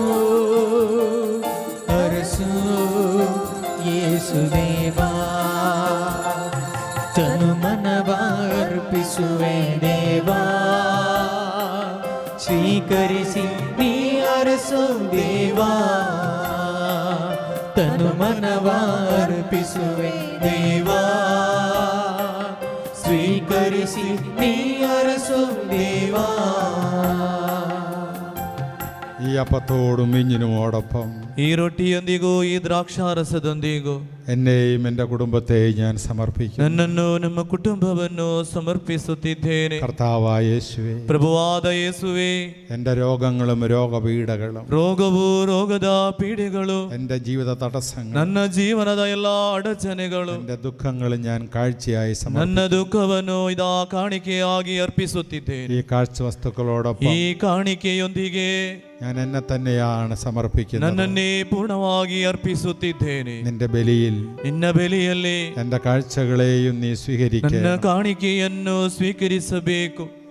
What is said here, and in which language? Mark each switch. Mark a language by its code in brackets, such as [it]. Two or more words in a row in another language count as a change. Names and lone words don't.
[kn] ಹರಸು ಯೇಸುದೇವಾ ತನು ಮನವ ಅರ್ಪಿಸುವೆ ದೇವಾ ಸ್ವೀಕರಿಸಿ ನೀ ಅರಸು ದೇವಾ ತನು ಮನವ ಅರ್ಪಿಸುವೆ ದೇವಾ ಸ್ವೀಕರಿಸಿ ನೀ ಅರಸು ದೇವಾ [ml] ഈ അപ്പത്തോടും മീഞ്ഞിനുമോടൊപ്പം [kn] ಈ ರೊಟ್ಟಿಯೊಂದಿಗೂ ಈ ದ್ರಾಕ್ಷಾರಸದೊಂದಿಗೂ [ml] എന്നെയും എൻ്റെ കുടുംബത്തെയും ഞാൻ സമർപ്പിക്കുന്നു. [kn] ನನ್ನನ್ನು ನಮ್ಮ ಕುಟುಂಬವನ್ನು ಸಮರ್ಪಿಸುತ್ತಿದ್ದೇನೆ. [ml] കർത്താവായ യേശുവേ, [kn] ಪ್ರಭುವಾದ ಯೇಸುವೆ, [ml] എൻ്റെ രോഗങ്ങളും രോഗപീഠകളും [kn] ರೋಗವು ರೋಗದ ಪೀಡೆಗಳು [ml] എൻ്റെ ജീവിത തടസ്സങ്ങൾ [kn] ನನ್ನ ಜೀವನದ ಎಲ್ಲಾ ಅಡಚಣೆಗಳು [ml] എൻ്റെ ദുഃഖങ്ങളും ഞാൻ കാഴ്ചയായി [kn] ನನ್ನ ದುಃಖವನ್ನು ಇದಾ ಕಾಣಿಕೆಯಾಗಿ ಅರ್ಪಿಸುತ್ತಿದ್ದೇನೆ. [ml] ഈ കാഴ്ചവസ്തുക്കളോടൊപ്പം [kn] ಈ ಕಾಣಿಕೆಯೊಂದಿಗೆ [ml] ഞാൻ എന്നെ തന്നെയാണ് സമർപ്പിക്കുന്നത്. [kn] ನನ್ನನ್ನೇ ಪೂರ್ಣವಾಗಿ ಅರ್ಪಿಸುತ್ತಿದ್ದೇನೆ. [ml] നിന്റെ ബലിയിൽ [kn] ನಿನ್ನ ಬೆಲೆಯಲ್ಲಿ [ml] എൻ്റെ കാഴ്ചകളെയും നീ [kn] ನನ್ನ [ml] സ്വീകരിക്കണം. [kn] ಕಾಣಿಕೆಯನ್ನು ಸ್ವೀಕರಿಸಬೇಕು.